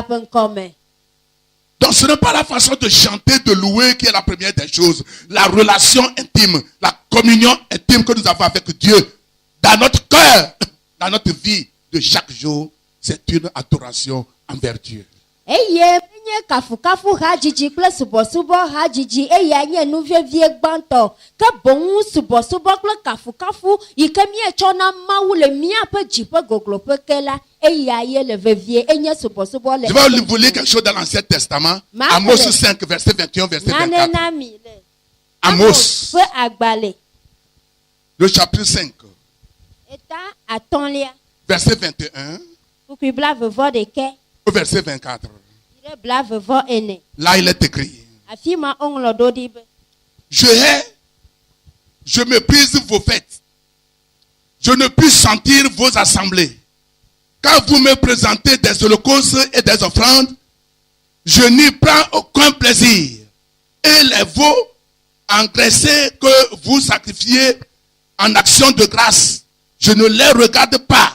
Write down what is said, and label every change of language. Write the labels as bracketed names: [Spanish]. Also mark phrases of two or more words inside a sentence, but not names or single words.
[French] Donc ce n'est pas la façon de chanter, de louer qui est la première des choses. La relation intime, la communion intime que nous avons avec Dieu dans notre cœur, dans notre vie de chaque jour c'est une adoration envers Dieu. [Ewe] eye menye kafukafu hajiji kple subɔsubɔ hajiji eya nye nuvevie gbãtɔ ke boŋ subɔsubɔ kple kafukafu yi ke mietsɔ na Mawu le míaƒe dziƒe gogloƒe ke la eya ye le vevie enye subɔsubɔ le. [French] Je vais vous lire quelque chose dans l'Ancien Testament. Amos 5, verset 21, verset 24. Amos, [Ewe] ƒe agbalẽ [French] le chapitre 5, [Ewe] eta atɔ̃lia [French] verset 21 [Ewe] kukui blaeve-vɔ-ɖekɛ [French] au verset 24. [Ewe] yi ɖe blaeve-vɔ-ene. [French] Là, il est écrit. [Ewe] Afi ma woŋlɔ ɖo ɖi be [French] Je hais, je méprise vos fêtes. Je ne puis sentir vos assemblées. Quand vous me présentez des holocaustes et des offrandes, je n'y prends aucun plaisir. Et les veaux engraissés que vous sacrifiez en action de grâce, je ne les regarde pas.